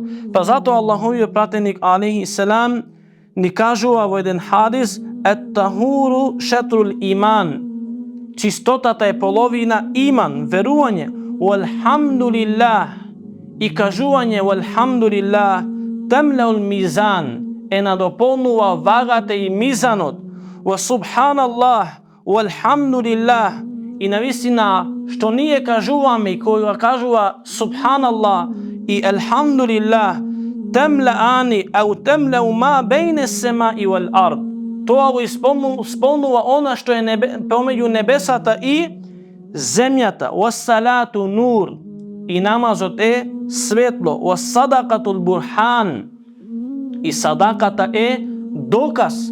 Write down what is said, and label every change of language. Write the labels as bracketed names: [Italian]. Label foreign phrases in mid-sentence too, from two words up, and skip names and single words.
[Macedonian] Па затоа Аллаховиот пратеник алейхи селам ни кажува во еден хадис: [Arabic] "الطهور شطر الإيمان", [Macedonian] чистотата е половина иман, верување. [Arabic] "والحمد لله", [Macedonian] и кажување [Arabic] "والحمد لله", تملأ الميزان, [Macedonian] е надополнува вагата и мизанот. [Arabic] "وسبحان الله", "والحمد لله", [Macedonian] и навистина што ние кажуваме и кога кажува [Arabic] سبحان الله [Macedonian] и [Arabic] الحمد لله, تملآن أو تملأ ما بين السماء والأرض, [Macedonian] тоа го исполнува она што е помеѓу небесата и земјата. [Arabic] "والصلاة نور", [Macedonian] и намазот е светло. [Arabic] "والصدقة برهان", [Macedonian] и садаката е доказ.